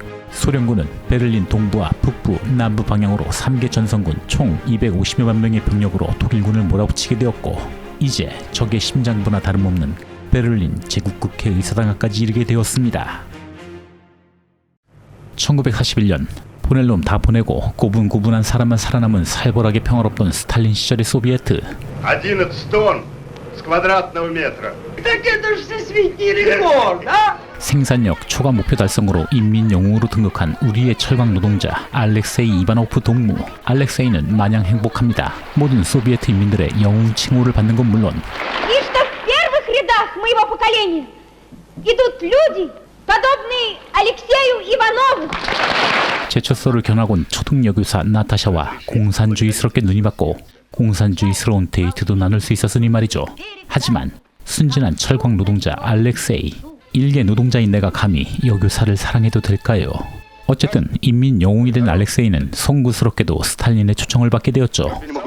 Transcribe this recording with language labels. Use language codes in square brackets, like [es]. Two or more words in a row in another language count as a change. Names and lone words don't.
[ko] 소련군은 베를린 동부와 북부, 남부 방향으로 3개 전선군 총 250여만 명의 병력으로 독일군을 몰아붙이게 되었고, 이제 적의 심장부나 다름없는 베를린 제국국회 의사당 앞까지 이르게 되었습니다. 1941년 보낼 놈 다 보내고 고분고분한 사람만 살아남은 살벌하게 평화롭던 스탈린 시절의 소비에트. [ru] 11 тонн с квадратного метра. Так это же всесвітній рекорд, а? [ko] 생산력 초과 목표 달성으로 인민 영웅으로 등극한 우리의 철강 노동자 알렉세이 이바노프 동무. 알렉세이는 마냥 행복합니다. 모든 소비에트 인민들의 영웅 칭호를 받는 건 물론, [ru] И что в первых рядах моего поколения идут люди, подобные Алексею Иванову. [ko] 제철소를 견학온 초등 여교사 나타샤와 공산주의스럽게 눈이 받고 공산주의스러운 데이트도 나눌 수 있었으니 말이죠. 하지만 순진한 철광 노동자 알렉세이, 일개 노동자인 내가 감히 여교사를 사랑해도 될까요? 어쨌든 인민 영웅이 된 알렉세이는 송구스럽게도 스탈린의 초청을 받게 되었죠.